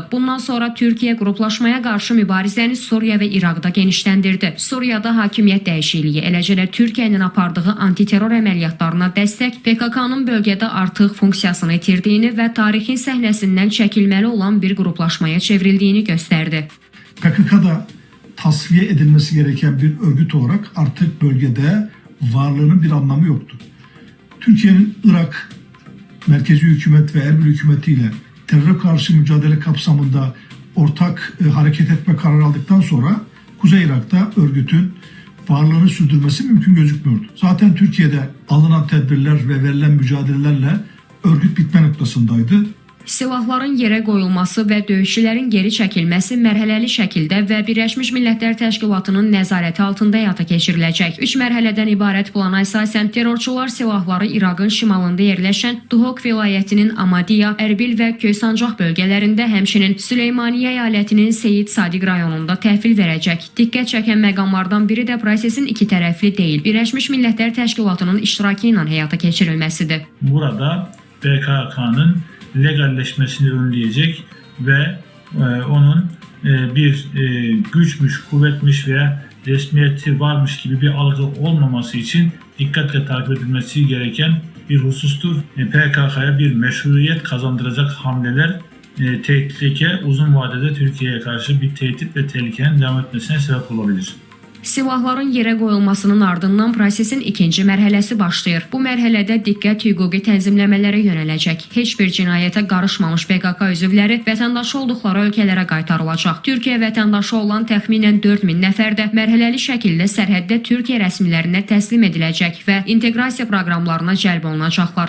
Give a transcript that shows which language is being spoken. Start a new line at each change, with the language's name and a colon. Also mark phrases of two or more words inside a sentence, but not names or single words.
Azerbaijani: Bundan sonra Türkiyə qruplaşmaya qarşı mübarizəni Suriya və İraqda genişləndirdi. Suriyada hakimiyyət dəyişikliyi, eləcə də Türkiyənin apardığı antiterror əməliyyatlarına dəstək PKK-nın bölgədə artıq funksiyasını itirdiyini və tarixin səhnəsindən çəkilməli olan bir gruplaşmaya çevrildiyini gösterdi.
Turkish: PKK'da tasfiye edilmesi gereken bir örgüt olarak artık bölgede varlığının bir anlamı yoktu. Türkiye'nin Irak merkezi hükümet ve Erbil hükümetiyle teröre karşı mücadele kapsamında ortak hareket etme kararı aldıktan sonra Kuzey Irak'ta örgütün varlığını sürdürmesi mümkün gözükmüyordu. Zaten Türkiye'de alınan tedbirler ve verilen mücadelelerle örgüt bitme noktasındaydı.
Azerbaijani: Silahların yerə qoyulması və döyüşçülərin geri çəkilməsi mərhələli şəkildə və Birləşmiş Millətlər Təşkilatının nəzarəti altında həyata keçiriləcək. 3 mərhələdən ibarət plana əsasən terrorçular silahları İraqın şimalında yerləşən Duhok vilayətinin Amadiya, Ərbil və Köysancaq bölgələrində, həmçinin Süleymaniyə əyalətinin Seyid Sadiq rayonunda təhvil verəcək. Diqqət çəkən məqamlardan biri də prosesin iki tərəfli deyil, Birləşmiş Millətlər Təşkilatının iştirakı ilə həyata keçirilməsidir.
Turkish: Burada PKK'nın legalleşmesini önleyecek ve onun bir güçmüş, kuvvetmiş veya resmiyeti varmış gibi bir algı olmaması için dikkatle takip edilmesi gereken bir husustur. PKK'ya bir meşruiyet kazandıracak hamleler tehlike uzun vadede Türkiye'ye karşı bir tehdit ve tehlikenin devam etmesine sebep olabilir.
Azerbaijani: Silahların yerə qoyulmasının ardından prosesin ikinci mərhələsi başlayır. Bu mərhələdə diqqət hüquqi tənzimləmələrə yönələcək. Heç bir cinayətə qarışmamış PKK üzvləri vətəndaşı olduqları ölkələrə qaytarılacaq. Türkiyə vətəndaşı olan təxminən 4000 nəfər də mərhələli şəkildə sərhəddə Türkiyə rəsmilərinə təslim ediləcək və inteqrasiya proqramlarına cəlb olunacaqlar.